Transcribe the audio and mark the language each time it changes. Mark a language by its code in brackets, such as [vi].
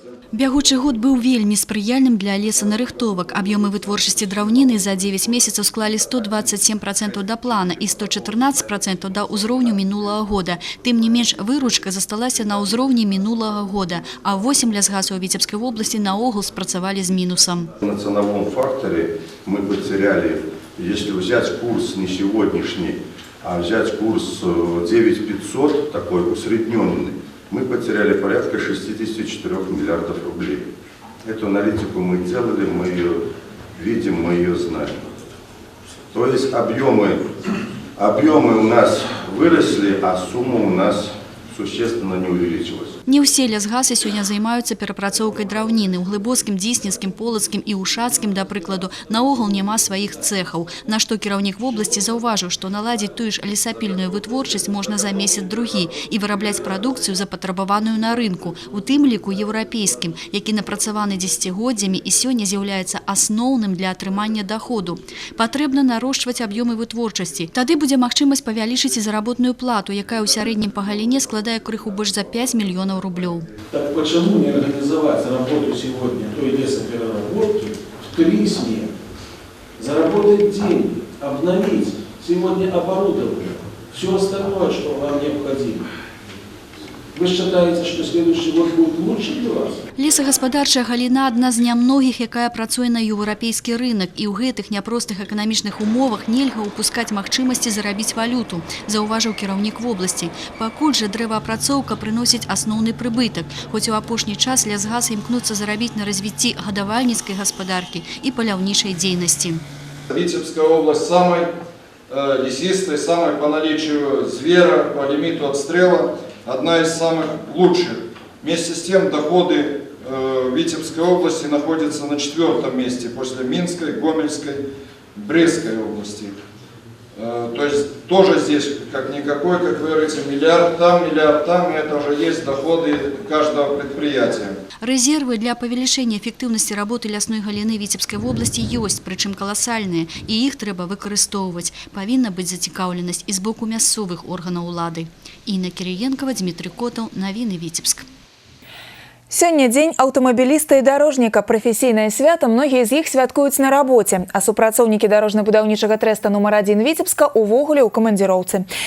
[be] Бягучы год быў вельмі спрыяльным для лесанарыхтовак. Аб'ёмы вытворчасці драўніны за 9 месяцаў склалі 127% да плана і 114% да ўзроўню мінулага года. Тым не менш, выручка засталася на ўзроўні мінулага года, а 8 лясгасаў Віцебскай вобласці наогул спрацавалі з мінусам. [ru] На ценовом факторе мы потеряли, если взять курс не сегодняшний, а взять курс 9500, такой усредненный, мы потеряли порядка 64 миллиардов рублей. Эту аналитику мы делали, мы ее видим, мы ее знаем. То есть объемы у нас выросли, а сумма у нас существенно не увеличилась. [be] Не ўсе лясгасы сёння займаюцца перапрацоўкай драўніны. У Глыбоцкім, Дзіснінскім, Полацкім і Ушацкім, да прыкладу, наогул няма сваіх цэхаў. На што кіраўнік вобласці заўважыў, што наладзіць тую ж лесапільную вытворчасць можна за месяц-другі і вырабляць прадукцыю, запатрабаваную на рынку, у тым ліку еўрапейскім, які напрацаваны дзесяцігоддзямі і сёння з'яўляецца асноўным для атрымання даходу. Патрэбна нарошчваць аб'ёмы вытворчасці. Тады будзе магчымасць павялічыць і заработную плату, якая ў сярэднім па галіне складае крыху больш за 5 мільёнаў рублёў. [ru] Так почему не организовать работу сегодня той лесопереработки в 3 смены? Заработать деньги, обновить сегодня оборудование, все остальное, что вам необходимо. Вы считаете, что следующий год будет лучше для вас? [be] Лесагаспадарчая галіна адна з нямногіх, якая працуе на еўрапейскі рынок, і ў гэтых няпростых эканамічных умовах нельга ўпускаць магчымасці зарабіць валюту, заўважыў кіраўнік вобласці. Пакуль жа дрэваапрацоўка прыносіць асноўны прыбытак, хоць у апошні час лясгасы імкнуцца зарабіць на развіцці гадавальніцкай гаспадаркі і паляўнічай дзейнасці. [ru] Витебская область самой лесистой, самой по наличию звера, по лимиту отстрела, одна из самых лучших. Вместе с тем доходы Витебской области находятся на 4-м месте после Минской, Гомельской, Брестской области. То есть тоже здесь как-никакой, как вы говорите, миллиард там, и это уже есть доходы каждого предприятия. [be] Резервы для павелічэння эфектыўнасці работы лясной галіны Віцебскай вобласці ёсць, прычым каласальныя, і іх трэба выкарыстоўваць. Павінна быць зацікаўленасць і з боку мясцовых органаў улады. Інна Кірыенкава, Дмітрый Котаў, навіны Віцебск. Сёння дзень аўтамабіліста і дарожніка. Прафесійнае свята многія з іх святкуюць на рабоце, а супрацоўнікі дарожна-будаўнічага трэста нумар 1 Віцебска увогуле ў камандзіроўцы.